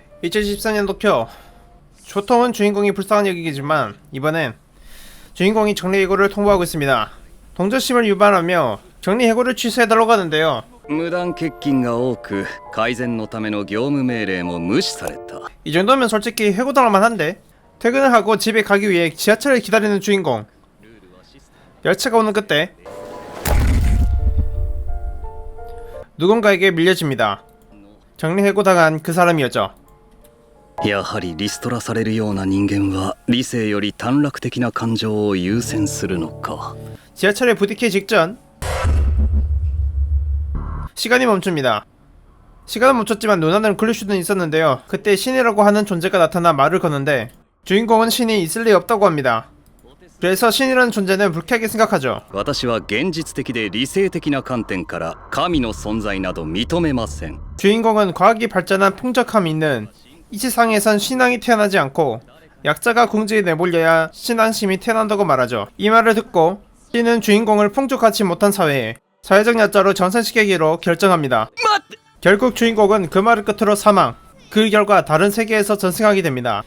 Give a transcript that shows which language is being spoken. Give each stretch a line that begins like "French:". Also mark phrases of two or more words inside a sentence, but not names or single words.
Korean: 2014년 도쿄. 조통은 주인공이 불쌍한 역이겠지만 이번엔 주인공이 정리해고를 통보하고 있습니다. 동정심을 유발하며 정리해고를 취소해달라고 하는데요.
Japanese: 無断欠勤が多く改善のための業務命令も無視された。
Korean: 이 정도면 솔직히 해고당할 만한데. 퇴근을 하고 집에 가기 위해 지하철을 기다리는 주인공. 열차가 오는 그때 누군가에게 밀려집니다. 정리해고당한 그 사람이었죠.
Japanese: やはりリストラされるような人間は理性より短絡的な感情を優先するのか。
Korean: 지하철에 부딪히기 직전 시간이 멈춥니다. 시간은 멈췄지만 눈안을 굴릴 수는 있었는데요. 그때 신이라고 하는 존재가 나타나 말을 거는데 주인공은 신이 있을 리 없다고 합니다. 그래서 신이라는 존재는 불쾌하게 생각하죠.
Japanese: 私は現実的で理性的な観点から神の存在など認めません。
Korean: 주인공은 과학이 발전한 풍족함이 있는 이 세상에선 신앙이 태어나지 않고 약자가 궁지에 내몰려야 신앙심이 태어난다고 말하죠. 이 말을 듣고 신은 주인공을 풍족하지 못한 사회에 사회적 약자로 전생시키기로 결정합니다. 결국 주인공은 그 말을 끝으로 사망. 그 결과 다른 세계에서 전생하게 됩니다.